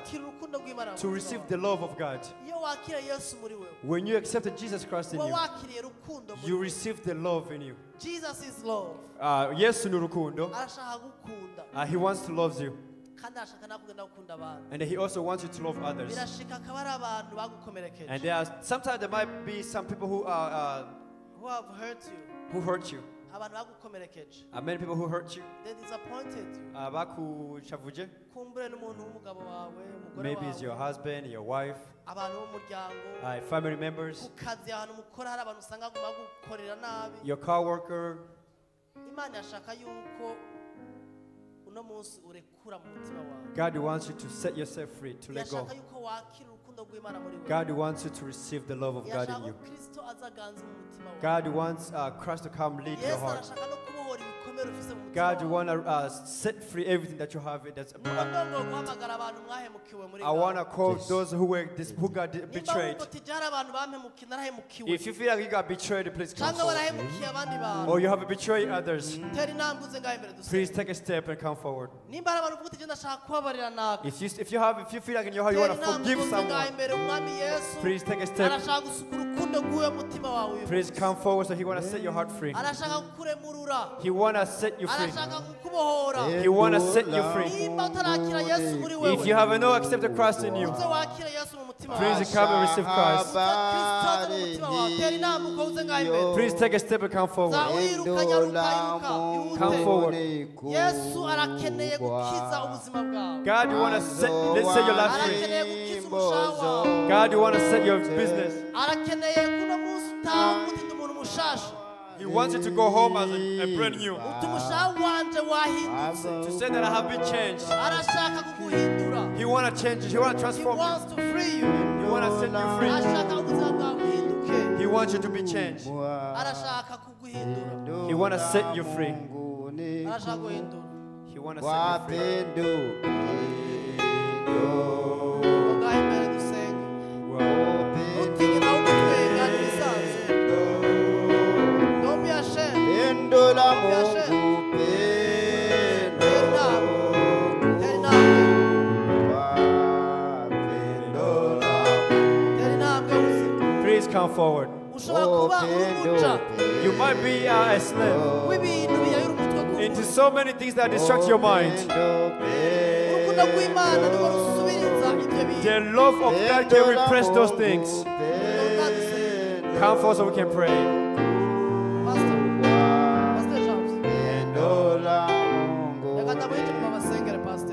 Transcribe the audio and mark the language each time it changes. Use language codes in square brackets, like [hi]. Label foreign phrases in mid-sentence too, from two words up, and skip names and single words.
[rw] kwakira urukundo rw'Imana [en] to receive the love of God. [rw] iyo wakira Yesu muri wewe, [en] When you accepted Jesus Christ in [rw] uba [en] you, [rw] wakiriye urukundo muri [en] you [rw] wewe. [en] receive the love in you. Jesus is love, [rw] Yesu ni Rukundo. arashaka gukunda [en] He wants to love you. [rw] kandi arashaka nawe kugenda gukunda abantu. [en] And He also wants you to love others. [rw] Birashika akaba ari abantu bagukomerekeje, [en] And sometimes there might be some people who who have hurt you, who hurt you. [rw] abantu bagukomerekeje, [en] Many people who hurt you. they disappointed you. [rw] Bakushavuje. Kumbure n'umuntu w'umugabo wawe, umugore [en] Maybe it's your [rw] wawe, [en] husband, your wife, [rw] abantu b'umuryango, [en] family members, [rw] ku kazi ahantu mukora hari abantu usanga bagukorera nabi. [en] your coworker. [rw] Imana yashaka yuko uno munsi urekura mu mutima wawe. [en] God wants you to set yourself free, to let go. [rw] Yashaka yuko wakira urukundo rw'Imana muri wewe. [en] God wants you to receive the love of God [rw] Yashaka [en] in you. [rw] ko Kristo azaganza mu mutima wawe. [en] God wants Christ to come lead your [rw] Yesu [en] heart. [rw] arashaka no kubohora ibikomere ibikomere ufise mu mutima [en] God, you [rw] wawe. [en] want to set free everything that you have. That's [rw] Ndongo guhamagara abantu mwahemukiwe muri [en] I want to [rw] ngaho. [en] call those who got [rw] Nimba [en] betrayed. [rw] wumva uti byari abantu bampemukiye narahemukiwe. [en] If you feel like you got betrayed, please come [rw] Cyangwa [en] forward. [rw] warahemukiye abandi bantu. [en] Or you have betrayed others, [rw] Tera intambwe uze ngaho imbere [en] please [rw] dusenge. [en] take a step and come forward. [rw] Nimba hari abantu uvuga uti je ndashaka kubabarira naka. [en] If you feel like in your heart you [rw] Tera [en] want to [rw] intambwe [en] forgive [rw] uze ngaho [en] someone, [rw] imbere umwami Yesu. [en] please take a step. [rw] Arashaka gusuka urukundo rw'uwo mutima wawe uyu [en] Please [rw] munsi. [en] come forward so he want to set your heart free. [rw] Arashaka kukuremurura. [en] He want to set you free. [rw] Arashaka kukubohora. [en] He want to set you free. [rw] Nimba utarakira Yesu muri wewe. [en] If you have no accepted Christ in you, [rw] uze wakire Yesu mu mutima wawe. [en] please come and receive Christ. [rw] Kristo aze mu mutima wawe. Tera intambwe uko uze ngaho imbere. [en] Please take a step and come forward. [rw] Zawiruka nyaruka [en] Come [rw] ihute. [en] forward. [rw] Yesu arakeneye gukiza ubuzima bwawe. [en] God, you want to set your life free. [rw] Arakeneye gukiza umushaha wawe. [en] God, you want to set your business. [rw] Arakeneye kuno munsi utaha umutinda umuntu mushasha. [en] He wants you to go home as a brand new. [rw] Uti umushaha wanje wahindutse. [en] To say that I have been changed. [rw] Arashaka kuguhindura. [en] He want to change you. He want to He transform you. wants to free you. He want to set you free. [rw] Arashaka ubuzima bwawe buhinduke. [en] He wants you to be changed. [rw] Arashaka kuguhindura. [en] He want to set you free. [rw] Arashaka guhindura. [en] He want to set you free. [rw] Ngaho imbere dusenge. Utinye nawe umutwenga n'ibisanzwe. [en] Don't be ashamed. Don't be ashamed. [rw] Tera intambwe. Tera intambwe uze. [en] Please come forward. [rw] Ushobora kuba uri umuja [en] You might be a slave [rw] w'ibintu biyayura umutwe [en] into [rw] k'umuntu. [en] so many things that distract your mind. [rw] Urukundo rw'Imana nirwo rusubiriza ibyo bintu. [en] The love of God can repress those things. [rw] Ngaho dusenge. [en] Come forward so we can pray. Pastor. Pastor James. [rw] Reka ndamuhite mu basengere Pastor.